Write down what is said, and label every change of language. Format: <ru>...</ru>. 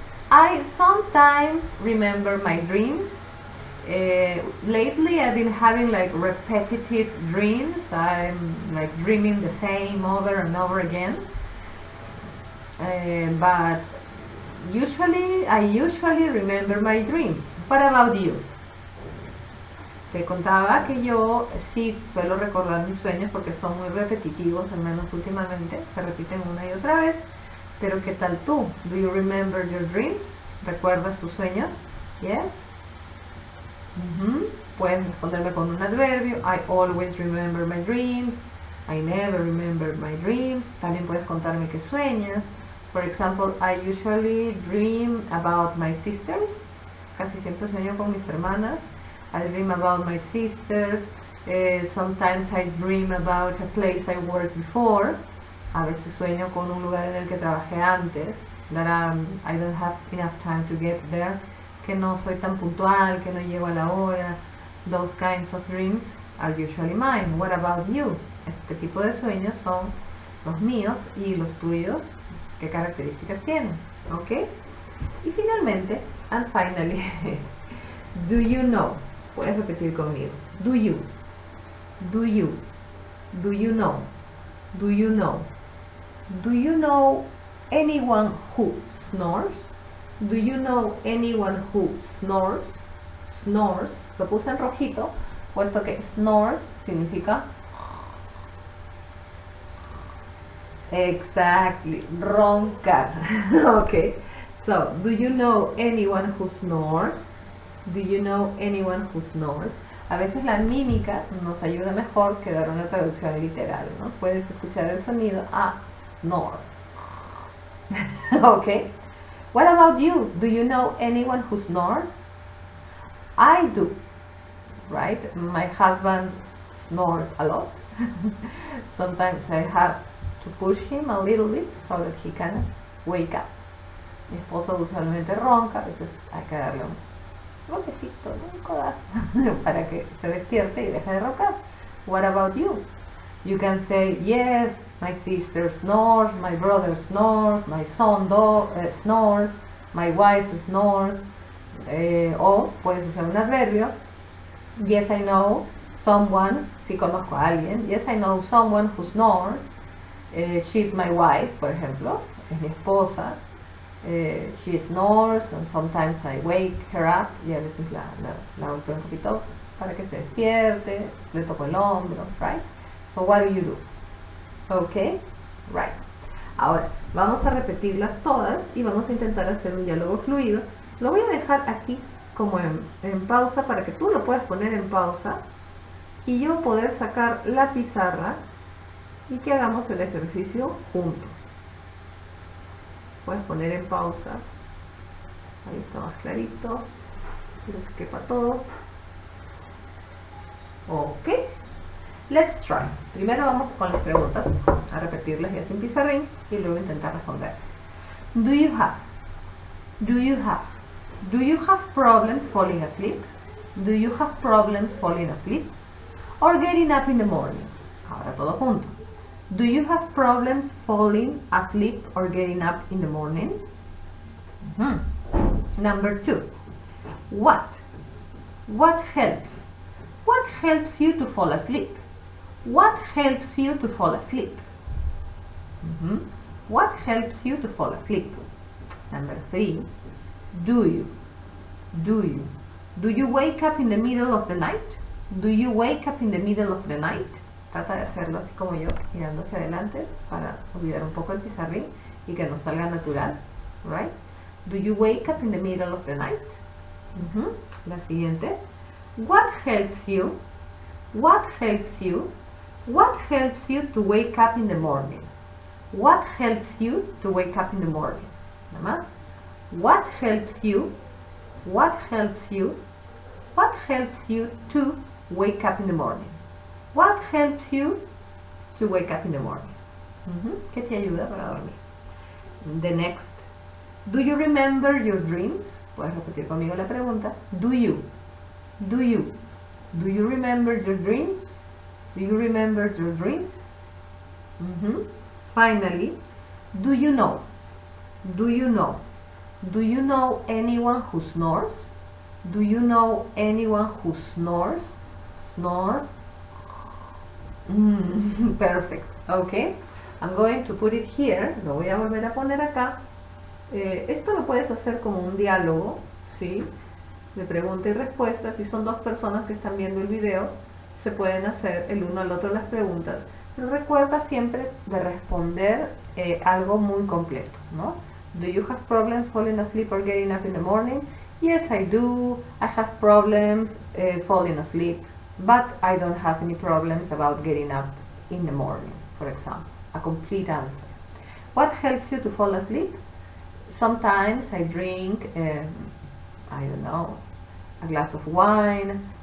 <en>I sometimes remember my dreams. Lately I've been having like repetitive dreams. I'm like dreaming the same over and over again. But I usually remember my dreams. What about you?</en> <es>Te contaba que yo sí suelo recordar mis sueños porque son muy repetitivos, al menos últimamente, se repiten una y otra vez. Pero ¿qué tal tú?</es> <en>Do you remember your dreams?</en> <es>¿Recuerdas tus sueños?</es> <en>Yes.</en> <es>Puedes responderme con un adverbio.</es> <en>I always remember my dreams. I never remember my dreams.</en> <es>También puedes contarme qué sueñas.</es> <en>For example, I usually dream about my sisters.</en> <es>Casi siempre sueño con mis hermanas.</es> <en>I dream about my sisters. Sometimes I dream about a place I worked before.</en> <es>A veces sueño con un lugar en el que trabajé antes.</es> <en>That I don't have enough time to get there.</en> <es>Que no soy tan puntual, que no llego a la hora.</es> <en>Those kinds of dreams are usually mine. What about you?</en> <es>Este tipo de sueños son los míos y los tuyos. ¿Qué características tienen? ¿Ok? Y finalmente,</es> <en>and finally, do you know?</en> <es>Puedes repetir conmigo.</es> <en>Do you know? Do you know? Do you know anyone who snores? Do you know anyone who snores?</en> <es>Snores, lo puse en rojito, puesto que snores significa exactly, roncar.</es> <en>Okay, so do you know anyone who snores? Do you know anyone who snores?</en> <es>A veces la mímica nos ayuda mejor que dar una traducción literal, ¿no? Puedes escuchar el sonido snores.</es> <en>Okay. What about you? Do you know anyone who snores? I do, right? My husband snores a lot. Sometimes I have to push him a little bit so that he can wake up.</en> <es>Mi esposo usualmente ronca, a veces hay que darle un golpecito, un codazo para que se despierte y deje de roncar.</es> <en>What about you? You can say, yes, my sister snores, my brother snores, my son snores, my wife snores,</en> <es>o puedes usar un adverbio.</es> <en>Yes, I know someone,</en> <es>si conozco a alguien.</es> <en>Yes, I know someone who snores. She's my wife,</en> <es>por ejemplo, es mi esposa.</es> <en>She snores and sometimes I wake her up,</en> <es>y a veces la golpeo un poquito para que se despierte, le toco el hombro,</es> <en>right? So what do you do? Okay, right.</en> <es>Ahora, vamos a repetirlas todas y vamos a intentar hacer un diálogo fluido. Lo voy a dejar aquí como en pausa para que tú lo puedas poner en pausa y yo poder sacar la pizarra y que hagamos el ejercicio juntos. Puedes poner en pausa. Ahí está más clarito. Quiero que quepa todo.</es> <en>Ok. Let's try.</en> <es>Primero vamos con las preguntas, a repetirlas ya sin pizarrín y luego intentar responder.</es> <en>Do you have problems falling asleep? Do you have problems falling asleep? Or getting up in the morning?</en> <es>Ahora todo junto.</es> <en>Do you have problems falling asleep or getting up in the morning? Number 2. What helps? What helps you to fall asleep? What helps you to fall asleep? What helps you to fall asleep? Number 3. Do you wake up in the middle of the night? Do you wake up in the middle of the night?</en> <es>Trata de hacerlo así como yo, mirando hacia adelante para olvidar un poco el pizarrín y que nos salga natural.</es> <en>Right? Do you wake up in the middle of the night?</en> <es>La siguiente.</es> <en>What helps you? What helps you? What helps you to wake up in the morning? What helps you to wake up in the morning?</en> <es>Nada más.</es> <en>What helps you? What helps you? What helps you to wake up in the morning? What helps you to wake up in the morning?</en> <es>¿Qué te ayuda para dormir?</es> <en>The next. Do you remember your dreams?</en> <es>Puedes repetir conmigo la pregunta.</es> <en>Do you? Do you? Do you remember your dreams? Do you remember your dreams? Finally, do you know? Do you know? Do you know anyone who snores? Do you know anyone who snores? Snores? Perfect. Okay. I'm going to put it here.</en> <es>Lo voy a volver a poner acá. Esto lo puedes hacer como un diálogo, ¿sí? De pregunta y respuesta. Si son dos personas que están viendo el video, se pueden hacer el uno al otro las preguntas. Pero recuerda siempre de responder algo muy completo, ¿no?</es> <en>Do you have problems falling asleep or getting up in the morning? Yes, I do. I have problems falling asleep, but I don't have any problems about getting up in the morning, for example. A complete answer. What helps you to fall asleep? Sometimes I drink, I don't know, a glass of wine.</en>